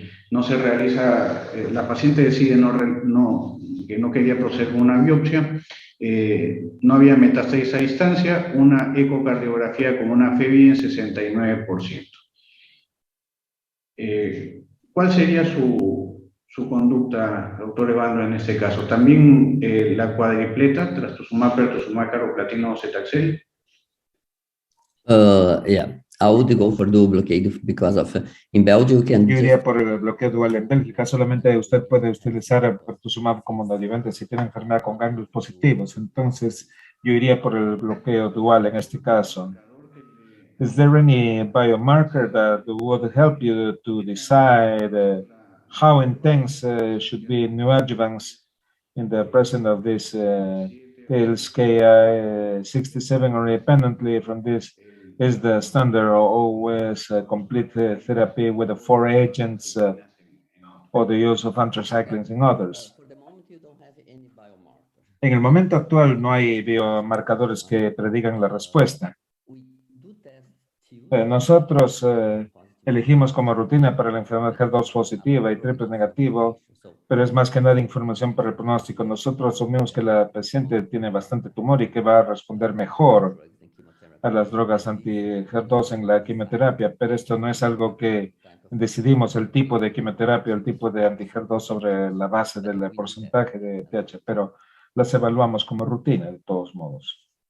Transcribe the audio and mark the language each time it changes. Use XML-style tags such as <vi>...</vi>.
<es>No se realiza, la paciente decide que no quería proceder con una biopsia, no había metástasis a distancia, una ecocardiografía con una FEBI en 69%. ¿Cuál sería su conducta, doctor Evandro, en este caso? También la cuadripleta, trastuzumab, pertuzumab, carboplatina o cetaxel.</es> <en>Yeah, I would go for dual blockade because of in Belgium you can</en> <es>Yo iría por el bloqueo dual. En Bélgica solamente usted puede utilizar pertuzumab como un adyuvante si tiene enfermedad con ganglios positivos. Entonces, yo iría por el bloqueo dual en este caso.</es> <en>Is there any biomarker that would help you to decide how intense should be neoadjuvants in the presence of this pills Ki-67, or independently from this? Is the standard always complete therapy with the 4 agents or the use of anthracyclines in others? for the moment you don't have any biomarker.</en> <es>En el momento actual no hay biomarcadores que predigan la respuesta.</es> <en>We do test</en> <es>Nosotros elegimos como rutina para la enfermedad HER2 positiva y triple negativo, pero es más que nada información para el pronóstico. Nosotros asumimos que la paciente tiene bastante tumor y que va a responder mejor a las drogas anti-HER2 en la quimioterapia, pero esto no es algo que decidimos el tipo de quimioterapia, el tipo de anti-HER2 sobre la base del porcentaje de TH, pero las evaluamos como rutina de todos modos.</es>